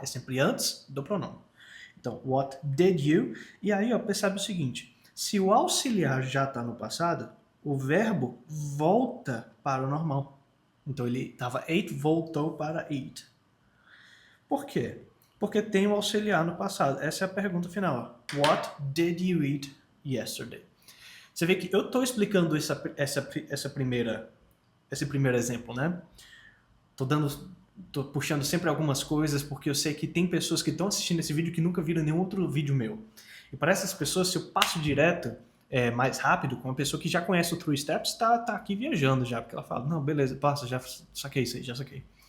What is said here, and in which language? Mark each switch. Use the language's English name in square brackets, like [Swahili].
[Portuguese] É sempre antes do pronome. Então, [English] what did you? [Portuguese] E aí, ó, percebe o seguinte, se o auxiliar já está no passado, o verbo volta para o normal. Então, ele estava ate, voltou para eat. Por quê? Porque tem o auxiliar no passado. Essa é a pergunta final. Ó. [English] What did you eat yesterday? [Portuguese] Você vê que eu estou explicando esse primeiro exemplo, né? Tô puxando sempre algumas coisas porque eu sei que tem pessoas que estão assistindo esse vídeo que nunca viram nenhum outro vídeo meu. E para essas pessoas, se eu passo direto mais rápido, com uma pessoa que já conhece o Three Steps, tá aqui viajando já, porque ela fala, não, beleza, passa, já saquei isso aí, já saquei.